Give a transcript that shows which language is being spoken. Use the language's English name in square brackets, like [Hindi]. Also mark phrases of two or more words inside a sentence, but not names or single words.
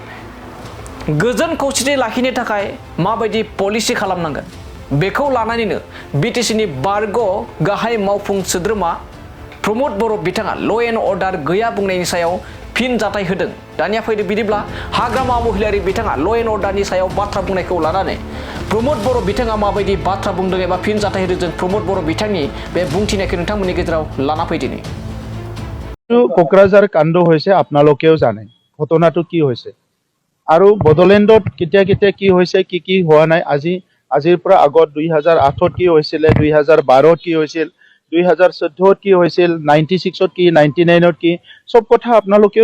[Bodo] गोजोन खौसेथि लाखिनो थाखाय माबायदि पलिसि खालामनांगोन बेखौ लानानैनो बिटिसिनि बारग' गाहाय मावफुं सोद्रोमा प्रमद बर' बिथाङा [English] law and order [Bodo] गैया बुंनायनि सायाव फिनजाथाय होदों दानिया फैदो बिदिब्ला हाग्रामा महिलारि बिथाङा ल' एन्ड अर्डारनि सायाव बाथ्रा बुंनायखौ लानानै प्रमद बर' बिथाङा माबायदि बाथ्रा बुंदों एबा फिनजाथाय होदों जों प्रमद बर' बिथांनि बे बुंथिनायखौ नोंथांमोननि गेजेराव लाना फैदिनि [Assamese] কোকৰাঝাৰ কাণ্ড হৈছে আপোনালোকেও জানে ঘটনাটো কি হৈছে আৰু বডলেণ্ডত কেতিয়া কি হৈছে কি হোৱা নাই আজিৰ পৰা আগত 2008ত কি হৈছিল 2012ত কি হৈছিল 2014ত কি হৈছিল 96ত কি 99ত কি সব কথা আপোনালোকেও